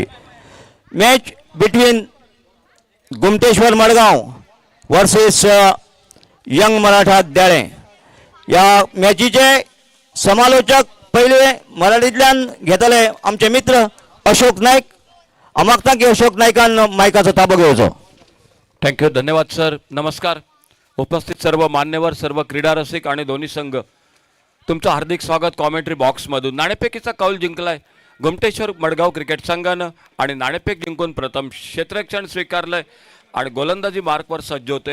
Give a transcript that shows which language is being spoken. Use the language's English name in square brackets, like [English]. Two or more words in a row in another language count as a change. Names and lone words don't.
[English] match between गुमटेश्वर मडगांव वर्सेस यंग मराठा देळे. [Konkani] या मॅचीचे समालोचक पहिले मराठींतल्यान घेतले आमचे मित्र अशोक नाईक. हांव मागता की अशोक नाईकान मायकाचो ताबो घेवचो. थँक्यू, [Marathi] धन्यवाद सर. नमस्कार उपस्थित सर्व मान्यवर, सर्व क्रीडा रसिक आणि दोन्ही संघ, तुमचं हार्दिक स्वागत कॉमेंट्री बॉक्समधून. नाणेफेकीचा कौल जिंकलाय गुमटेश्वर मडगाव क्रिकेट संघानं आणि नाणेफेक जिंकून प्रथम क्षेत्ररक्षण स्वीकारलंय आणि गोलंदाजी मार्कवर सज्ज होतोय.